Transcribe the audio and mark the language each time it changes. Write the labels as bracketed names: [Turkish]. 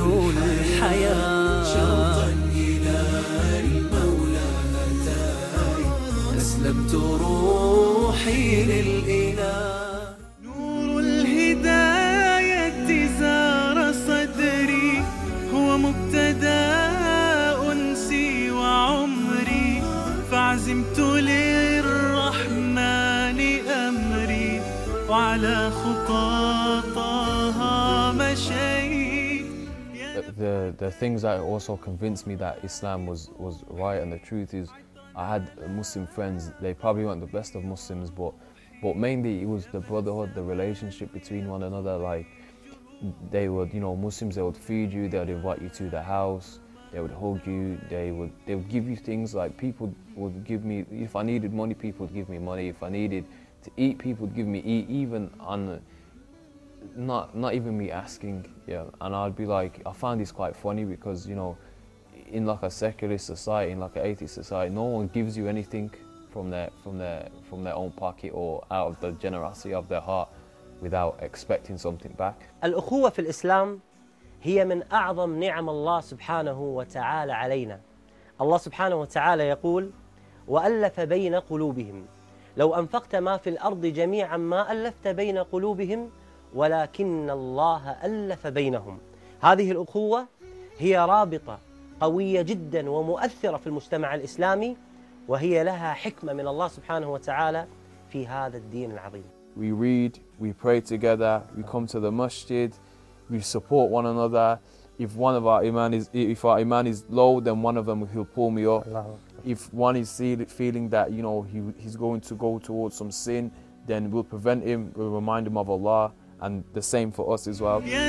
[Arabic] الحياة شوقا إلى المولى أتاي أسلمت روحي للإله نور الهداية زار صدري هو مبتدا أنسي وعمري فعزمت للرحمن أمري وعلى خطى طه مشيت. [English] The things that also convinced me that Islam was right and the truth is I had Muslim friends. They probably weren't the best of Muslims, but mainly it was the brotherhood, the relationship between one another. Like, they would, you know, Muslims, they would feed you, they would invite you to the house, they would hug you, they would give you things. Like, people would give me, if I needed money, people would give me money. If I needed to eat, people would give me eat, even on not even me asking. Yeah, and I'd be like, I find this quite funny because, you know, in like a secular society, in like an atheist society, no one gives you anything from their own pocket or out of the generosity of their heart without expecting something back. [Arabic] الأخوة في الإسلام هي من أعظم نعم الله سبحانه وتعالى علينا. الله سبحانه وتعالى يقول وألف بين قلوبهم لو أنفقت ما في الأرض جميعا ما ألفت بين قلوبهم ولكن الله ألف بينهم. هذه الأخوة هي رابطة قوية جدا ومؤثرة في المجتمع الإسلامي وهي لها حكمة من الله سبحانه وتعالى في هذا الدين العظيم. [English] We read, we pray together, we come to the masjid, we support one another. If one of our iman is, if our iman is low, then one of them he'll pull me up. If one is feeling that, you know, he's going to go towards some sin, then we'll prevent him, we'll remind him of Allah, and the same for us as well.